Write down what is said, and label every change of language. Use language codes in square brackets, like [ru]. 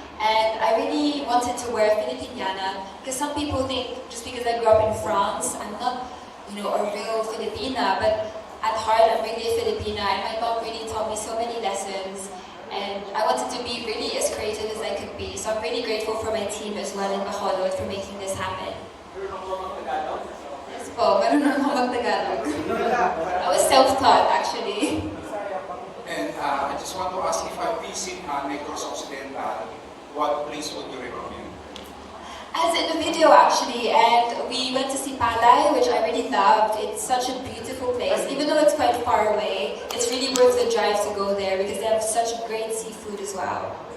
[en] And I really wanted to wear Filipiniana because some people think just because I grew up in France, I'm not, a real Filipina, but at heart I'm really a Filipina, and my mom really taught me so many lessons. And I wanted to be really as creative as I could be. So I'm really grateful for my team as well in Bacolod for making this happen. [tl] Yes po, marunong ako mag-Tagalog. [en] I was self-taught actually. And I just want to ask, if I visit Negros Occidental, what place would you recommend? As in the video actually, and we went to see Palay, which I really loved. It's such a beautiful place. Even though it's quite far away, it's really worth the drive to go there because they have such great seafood as well.